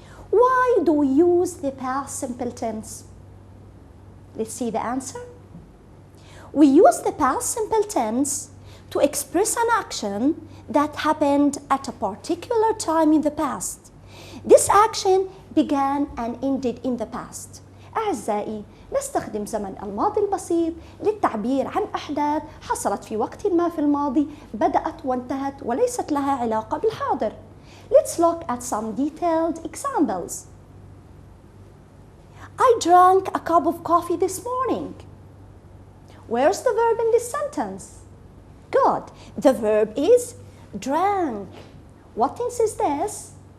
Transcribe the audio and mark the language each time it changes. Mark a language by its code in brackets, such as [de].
[en] Why do we use the past simple tense? Let's see the answer. We use the past simple tense to express an action that happened at a particular time in the past. This action began and ended in the past. [ar] أعزائي، نستخدم زمن الماضي البسيط للتعبير عن أحداث حصلت في وقت ما في الماضي بدأت وانتهت وليست لها علاقة بالحاضر. [en] Let's look at some detailed examples. I drank a cup of coffee this morning. Where's the verb in this sentence? Good. The verb is drank. What tense is this?